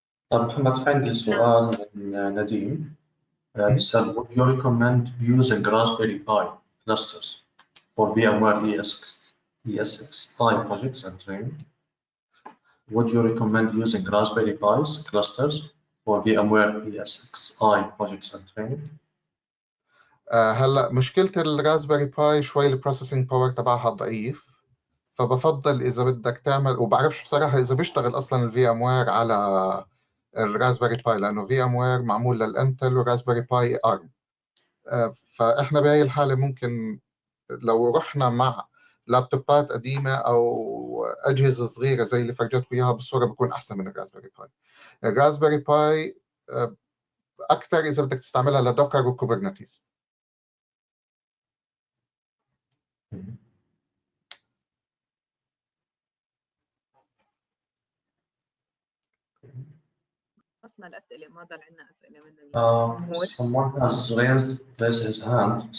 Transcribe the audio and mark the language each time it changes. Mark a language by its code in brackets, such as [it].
[ar] طيب محمد، في عندي سؤال من نديم بيسأل: [en] Would you recommend using Raspberry Pi clusters for VMware ESXi projects and training? Would you recommend using Raspberry Pi's clusters for VMware ESXi projects and training? [ar] هلا مشكلة الراسبيري باي شوي البروسيسنج باور تبعها ضعيف، فبفضل إذا بدك تعمل، وبعرفش بصراحة إذا بيشتغل أصلا الفي ام وير على الراسبيري باي، لأنه في ام وير معمول للانتل وراسبيري باي ارم. فإحنا بهي الحالة ممكن لو رحنا مع لابتوبات قديمة أو أجهزة صغيرة زي اللي فرجتكم إياها بالصورة بكون أحسن من الراسبيري باي. الراسبيري باي أكثر إذا بدك تستعملها لدوكر وكوبرنيتيز. خلصنا الأسئلة، ما ضل عندنا أسئلة من [en] Someone has raised his hand.